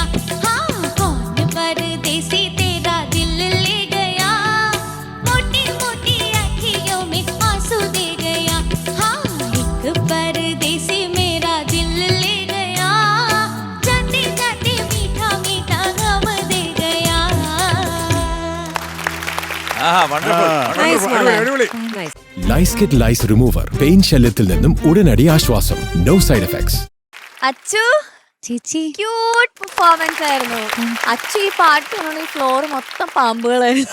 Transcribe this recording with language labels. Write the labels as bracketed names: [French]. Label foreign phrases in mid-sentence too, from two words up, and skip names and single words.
[Hindi] हाँ, कौन परदेसी तेरा दिल ले गया, मोटी मोटी अखियों में आंसू दे गया। हाँ, एक परदेसी मेरा दिल ले गया, जाते जाते मीठा मीठा गम दे गया। [Malayalam] ലൈസ് കിറ്റ് [English] lice remover [Malayalam] പെയിൻ ശല്യത്തിൽ നിന്നും ഉടനടി ആശ്വാസം. [English] No side effects. [Malayalam] അച്ചു ചേച്ചി, [English] cute performance [Malayalam] ആയിരുന്നു. അച്ചു ഈ പാട്ട് ഈ ഫ്ലോർ മൊത്തം പാമ്പുകളായിരുന്നു.